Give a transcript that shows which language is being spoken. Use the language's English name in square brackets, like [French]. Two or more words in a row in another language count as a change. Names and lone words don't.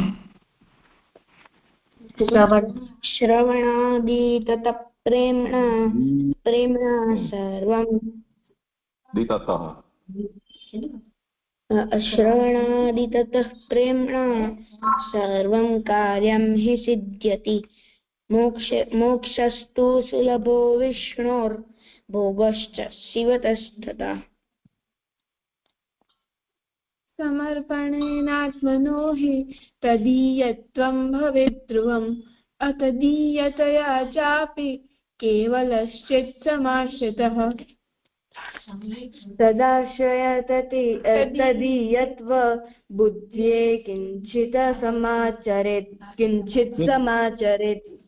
[Sanskrit] श्रवणादि तत प्रेमणा सर्वं श्रवणादि तत प्रेमणा सर्वं कार्यं हि सिद्ध्यति मोक्षस्तु सुलभो विष्णोर भोगश्च शिवतस्थतः समर्पणेनात्मनो हि तदीयत्वं भवेत् ध्रुवम् अतदीयतया चापि केवलश्चित् समाश्रितः तदाश्रय तदीयत्व बुद्ध्ये किञ्चित् समाचरेत्